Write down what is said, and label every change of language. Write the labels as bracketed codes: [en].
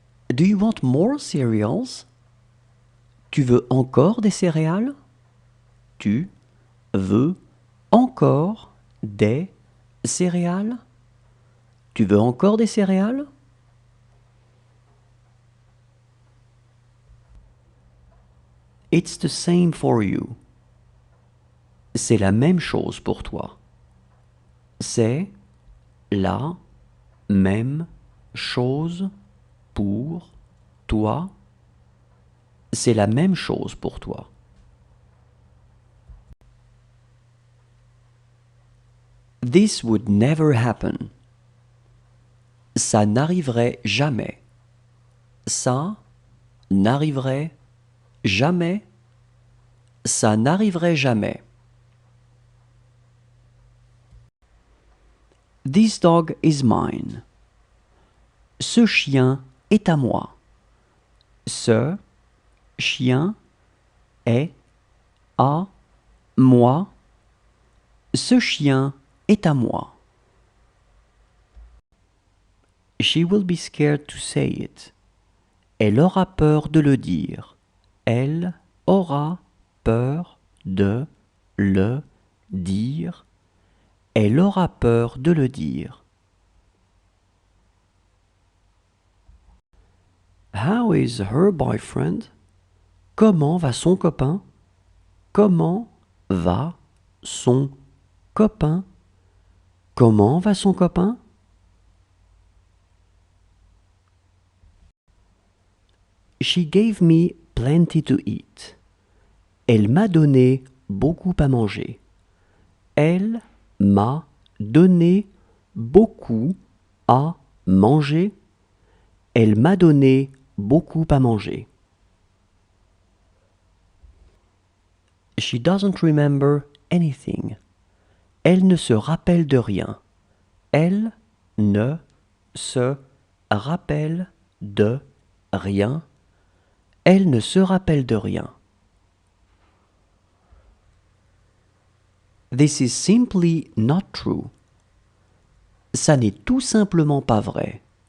[en] Do you want more cereals? [fr] Tu veux encore des céréales? Tu veux encore des céréales? Tu veux encore des céréales? [en] It's the same for you. [fr] C'est la même chose pour toi. C'est la même chose pour toi. C'est la même chose pour toi. [en] This would never happen. [fr] Ça n'arriverait jamais. Ça n'arriverait jamais. Ça n'arriverait jamais. [en] This dog is mine. [fr] Ce chien est à moi. Ce chien est à moi. Ce chien est à moi. [en] She will be scared to say it. [fr] Elle aura peur de le dire. Elle aura peur de le dire. Elle aura peur de le dire. [en] How is her boyfriend? [fr] Comment va son copain? Comment va son copain? Comment va son copain? [en] She gave me plenty to eat. [fr] Elle m'a donné beaucoup à manger. Elle m'a donné beaucoup à manger. Elle m'a donné beaucoup à manger. [en] She doesn't remember anything. [fr] Elle ne se rappelle de rien. Elle ne se rappelle de rien. Elle ne se rappelle de rien. [en] This is simply not true. [fr] Ça n'est tout simplement pas vrai.